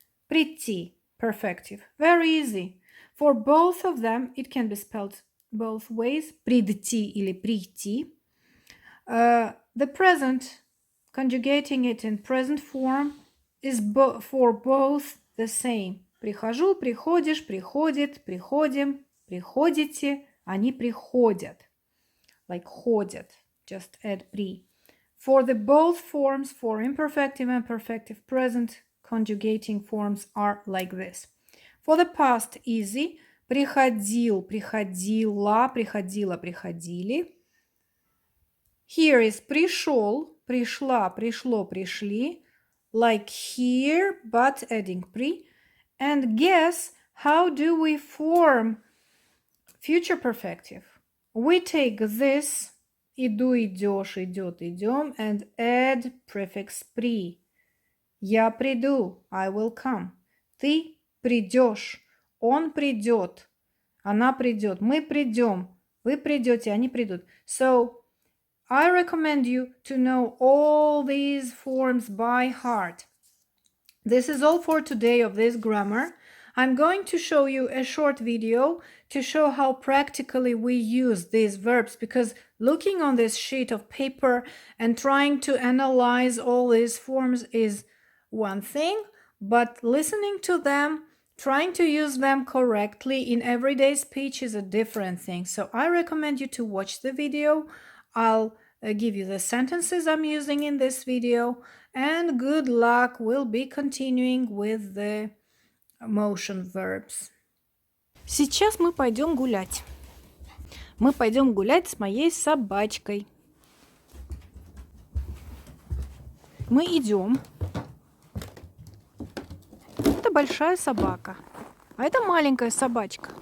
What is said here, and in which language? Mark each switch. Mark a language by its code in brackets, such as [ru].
[en] Прийти, perfective, very easy. For both of them, it can be spelled both ways, [ru] прийти или прийти. [en] The present, conjugating it in present form, is for both the same. [ru] Прихожу, приходишь, приходит, приходим, приходите, они приходят. [en] Like ходят, just add при. For the both forms, for imperfective and perfective present, conjugating forms are like this. For the past, easy. [ru] Приходил, приходила, приходила, приходили. [en] Here is [ru] пришел, пришла, пришло, пришли. [en] Like here, but adding pre. And guess how do we form future perfective? We take this [ru] иду, идешь, идет, идем [en] and add prefix pre. [ru] Я приду, [en] I will come. [ru] Ты придешь, он придет, она придет, мы придем, вы придете, они придут. [en] So I recommend you to know all these forms by heart. This is all for today of this grammar. I'm going to show you a short video to show how practically we use these verbs, because looking on this sheet of paper and trying to analyze all these forms is one thing, but listening to them, trying to use them correctly in everyday speech is a different thing. So I recommend you to watch the video. I'll give you the sentences I'm using in this video, and good luck. We'll be continuing with the motion verbs. [ru] Сейчас мы пойдем гулять. Мы пойдем гулять с моей собачкой. Мы идем. Это большая собака, а это маленькая собачка.